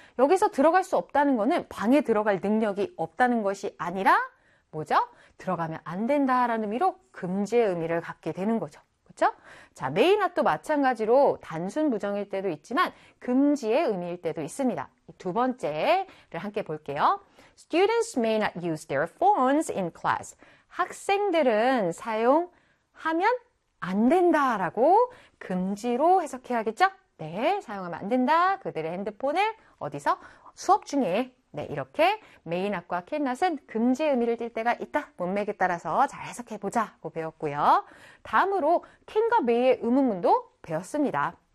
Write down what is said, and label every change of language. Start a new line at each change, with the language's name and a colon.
Korean: 여기서 들어갈 수 없다는 거는 방에 들어갈 능력이 없다는 것이 아니라 뭐죠? 들어가면 안 된다라는 의미로 금지의 의미를 갖게 되는 거죠. 그렇죠? 자, may not도 마찬가지로 단순 부정일 때도 있지만 금지의 의미일 때도 있습니다. 두 번째를 함께 볼게요.
English: Students may not use their phones in class.
Korean: 학생들은 사용하면 안 된다라고 금지로 해석해야겠죠? 네, 사용하면 안 된다. 그들의 핸드폰을 어디서? 수업 중에. 네, 이렇게 may not과 can not은 금지의 의미를 띨 때가 있다. 문맥에 따라서 잘 해석해 보자고 배웠고요. 다음으로 can과 may의 의문문도 배웠습니다.